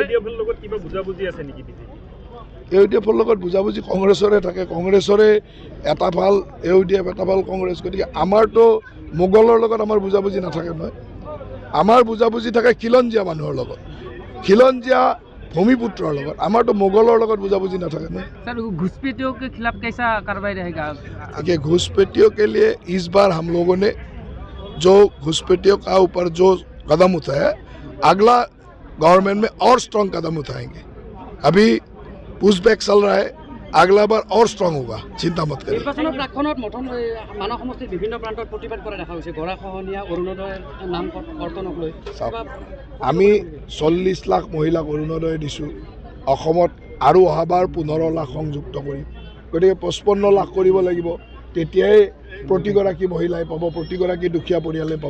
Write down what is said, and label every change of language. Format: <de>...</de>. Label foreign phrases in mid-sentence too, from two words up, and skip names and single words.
<as>AUDF-ৰ লগত বুজাবুজি কংগ্ৰেছৰে থাকে। কংগ্ৰেছৰে এটা ভাল AUDF, এটা ভাল কংগ্ৰেছ। গতিকে আমাৰতো মোগলৰ লগত আমাৰ বুজাবুজি নাথাকে নহয়। আমাৰ বুজাবুজি থাকে খিলঞ্জীয়া মানুহৰ লগত, খিলঞ্জীয়া भूमिपुत्रों লগত। আমাৰতো মোগলৰ লগত বুজাবুজি নাথাকে না।</as> <hi>सर घुसपैठियों के खिलाफ कैसा कार्रवाई रहेगा? देखिए, घुसपैठियों के लिए इस बार हम लोगों ने जो घुसपैठियों का ऊपर जो कदम उठाया, अगला गवर्नमेंट में और स्ट्रॉन्ग कदम उठाएंगे। अभी पुशबैक चल रहा है, अगला बार और स्ट्रॉन्ग होगा, चिंता मत करिए।</hi> <as>মানৱ সমষ্টিৰ বিভিন্ন প্ৰান্তত প্ৰতিবাদ কৰা দেখা হৈছে। গৰাখহনীয়া অৰুণোদয়ৰ নাম কৰ্তনক লৈ আমি 40 লাখ মহিলাক অৰুণোদয় দিছোঁ। অসমত আৰু অহাবাৰ 15 লাখ সংযুক্ত কৰিম। গতিকে 55 লাখ কৰিব লাগিব, তেতিয়াই প্ৰতিগৰাকী মহিলাই পাব, প্ৰতিগৰাকী দুখীয়া পৰিয়ালে পাব।</as>